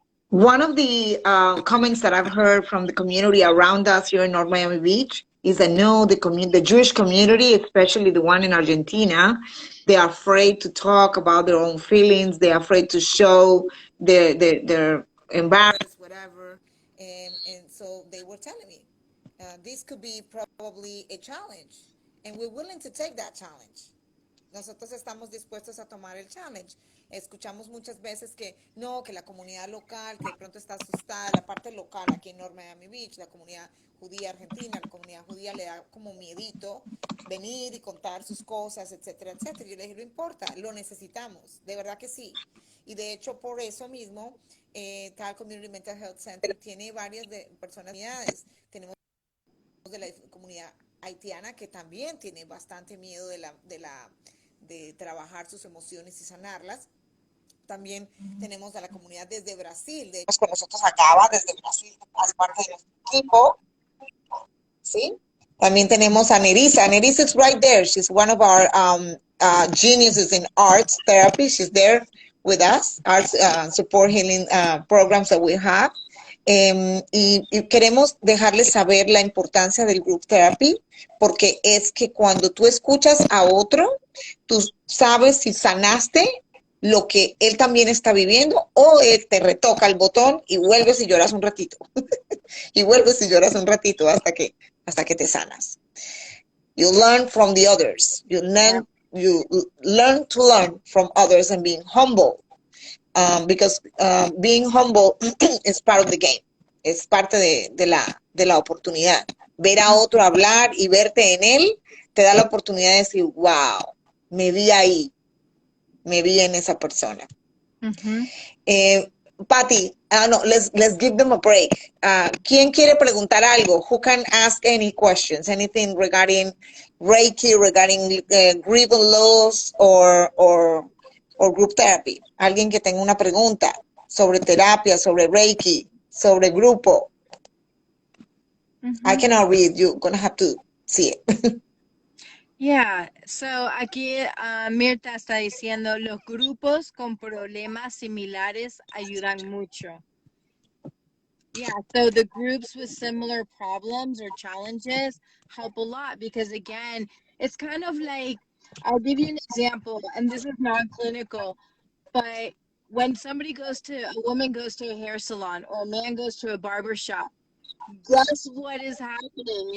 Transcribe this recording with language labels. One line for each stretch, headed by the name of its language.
English: One of the comments that I've heard from the community around us here in North Miami Beach is that no, the Jewish community, especially the one in Argentina, they are afraid to talk about their own feelings. They're afraid to show their embarrassed, whatever. And so they were telling me, this could be probably a challenge, and we're willing to take that challenge.
Spanish: nosotros estamos dispuestos a tomar el challenge. Escuchamos muchas veces que no, que la comunidad local, que de pronto está asustada, la parte local aquí en North Miami Beach, la comunidad judía argentina, la comunidad judía le da como miedito venir y contar sus cosas, etcétera, etcétera. Yo le dije, no importa, lo necesitamos, de verdad que sí. Y de hecho, por eso mismo, T.A.L. Community Mental Health Center tiene varias personas. Tenemos de la comunidad haitiana que también tiene bastante miedo de trabajar sus emociones y sanarlas. También tenemos a la comunidad desde Brasil. De hecho, con nosotros acaba desde Brasil, hace parte de nuestro equipo. ¿Sí? También tenemos a Nerissa.
English: Nerissa is right there. She's one of our geniuses in arts therapy. She's there with us, arts support healing programs that we have.
Spanish: Y queremos dejarles saber la importancia del group therapy, porque es que cuando tú escuchas a otro, tú sabes si sanaste lo que él también está viviendo, o él te retoca el botón y vuelves y lloras un ratito. Y vuelves y lloras un ratito hasta que te sanas.
English: You learn from the others. You learn to learn from others and being humble. Because being humble is part of the game.
Spanish: Es parte de la oportunidad. Ver a otro hablar y verte en él te da la oportunidad de decir, wow, me vi ahí, me vi en esa persona.
English: Paty, no, let's give them a break.
Spanish: ¿Quién quiere preguntar algo?
English: Who can ask any questions? Anything regarding Reiki, regarding grievance loss or group therapy?
Spanish: Alguien que tenga una pregunta sobre terapia, sobre Reiki, sobre grupo.
English: I cannot read. You're gonna have to see it. Yeah, so
Spanish: aquí Mirta está diciendo, los grupos con problemas similares ayudan mucho.
English: Yeah, so the groups with similar problems or challenges help a lot because, again, it's kind of like, I'll give you an example, and this is non-clinical, but when a woman goes to a hair salon or a man goes to a barber shop, guess what is happening?